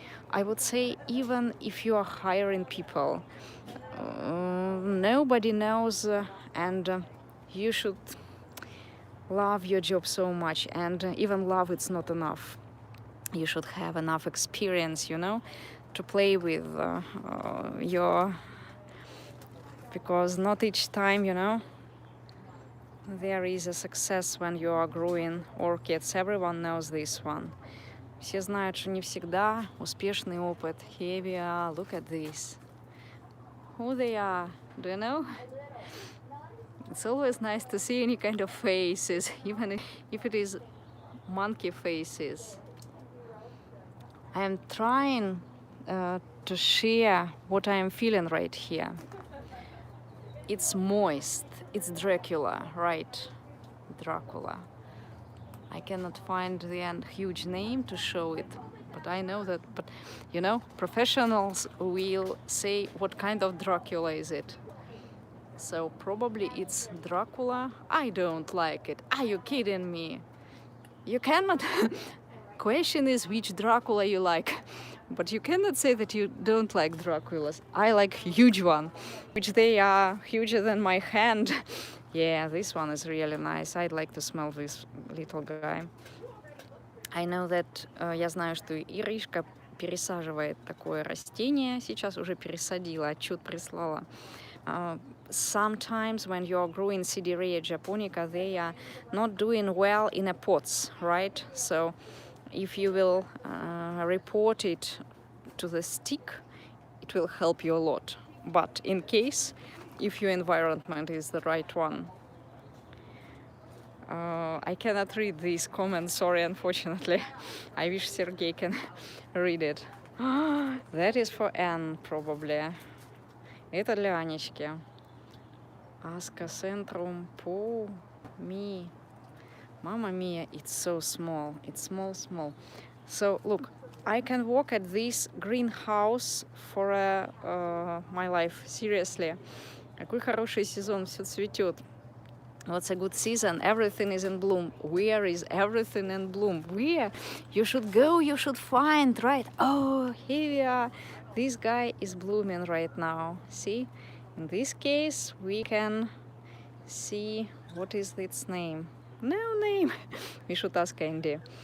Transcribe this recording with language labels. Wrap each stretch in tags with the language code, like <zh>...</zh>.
<en>I would say even if you are hiring people, nobody knows and you should love your job so much, and even love it's not enough. You should have enough experience, you know, to play with your, because not each time, you know, there is a success when you are growing orchids. Everyone knows this one.</en> <ru>Все знают, что не всегда успешный опыт.</ru> <en>Here we are. Look at this. Who they are? Do you know? It's always nice to see any kind of faces, even if it is monkey faces. I am trying to share what I am feeling right here. It's moist. It's Dracula, right? Dracula. I cannot find the huge name to show it, but I know that. But you know, professionals will say what kind of Dracula is it. So probably it's Dracula. I don't like it. Are you kidding me? You cannot. Question is which Dracula you like, but you cannot say that you don't like Draculas. I like huge one, which they are huger than my hand. Yeah, this one is really nice. I'd like to smell this little guy. I know that,</en> <ru>я знаю, что Иришка пересаживает такое растение. Сейчас уже пересадила, отчет прислала.</ru> <en>Sometimes when you're growing Sidereia japonica, they are not doing well in a pots, right? So if you will report it to the stick, it will help you a lot. But in case, if your environment is the right one. I cannot read these comments, sorry, unfortunately. I wish Sergey can read it. That is for Anne, probably.</en> <ru>Это для Анечки. Aska Centrum Po Mi.</ru> <en>Mamma mia, it's so small. It's small, small. So look, I can walk at this greenhouse for my life. Seriously.</en> <ru>Какой хороший сезон, все цветет.</ru> <en>What's a good season? Everything is in bloom. Where is everything in bloom? Where? You should go, you should find, right? Oh, here we are. This guy is blooming right now. See? In this case, we can see what is its name. No name. We should ask Andy.</en>